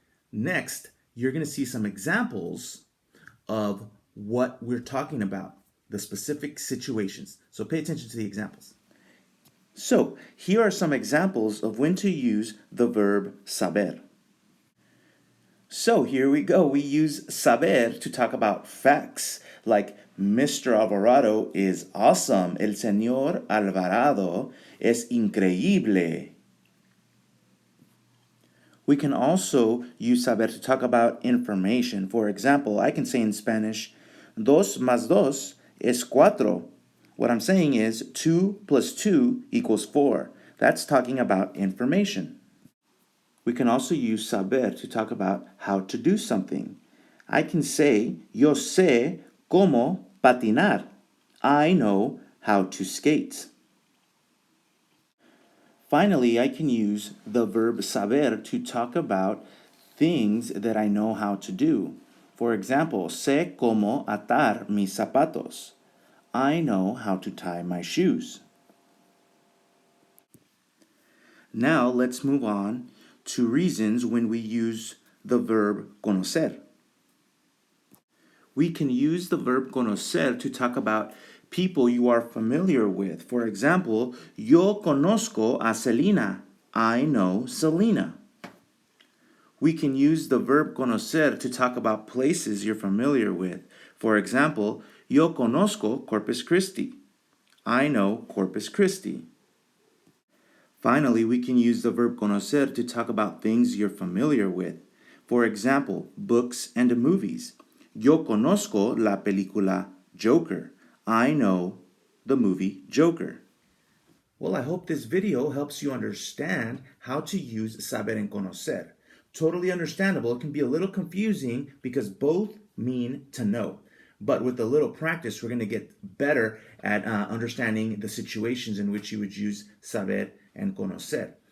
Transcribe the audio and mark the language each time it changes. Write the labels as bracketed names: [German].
[English] Next, you're going to see some examples of what we're talking about, the specific situations. So pay attention to the examples. So here are some examples of when to use the verb saber. So here we go. We use saber to talk about facts, like Mr. Alvarado is awesome. [Spanish] El señor Alvarado es increíble. [English] We can also use saber to talk about information. For example, I can say in Spanish, [Spanish] 2 más 2 es 4. [English] What I'm saying is 2 plus 2 equals 4. That's talking about information. We can also use saber to talk about how to do something. I can say, [Spanish] yo sé cómo patinar. [English] I know how to skate. Finally, I can use the verb saber to talk about things that I know how to do. For example, [Spanish] sé cómo atar mis zapatos. [English] I know how to tie my shoes. Now let's move on to reasons when we use the verb conocer. We can use the verb conocer to talk about people you are familiar with. For example, [Spanish] yo conozco a Selena. [English] I know Selena. We can use the verb conocer to talk about places you're familiar with. For example, [Spanish] yo conozco Corpus Christi. [English] I know Corpus Christi. Finally, we can use the verb conocer to talk about things you're familiar with. For example, books and movies. [Spanish] Yo conozco la película Joker. [English] I know the movie Joker. Well, I hope this video helps you understand how to use Saber and Conocer. Totally understandable. It can be a little confusing because both mean to know. But with a little practice, we're going to get better at understanding the situations in which you would use Saber and Conocer.